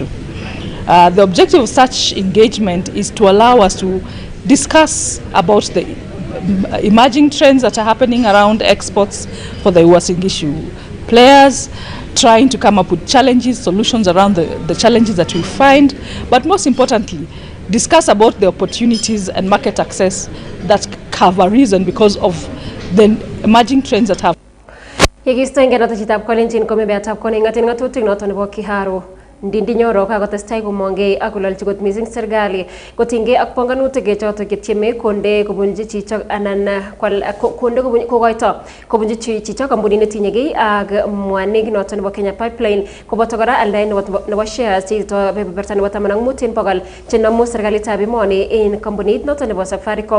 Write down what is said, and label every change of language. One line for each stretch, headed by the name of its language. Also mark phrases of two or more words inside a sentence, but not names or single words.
English: The objective of such engagement is to allow us to discuss about the emerging trends that are happening around exports for the Uasin Gishu players, trying to come up with challenges, solutions around the challenges that we find, but most importantly, discuss about the opportunities and market access that have arisen because of the emerging trends that have.
Kalenjin: Yekistoenge noton chitab kolenjin komebeatab koning'atin ng'atutik noton nebo Kiharu Ndindinyoro kakotestai komongei ak kololchi kot mising serikali kotinygei ak panganutik chotok chetieme konde kobunji chichok anan konde kokoito kobunji chichok kampunit netinyegei ak mwanik noton nebo Kenya Pipeline koboto kora aldaet nebo shares cheito beberta nebo 15% chenomu serikalitab emoni en kampunit noton nebo Safaricom.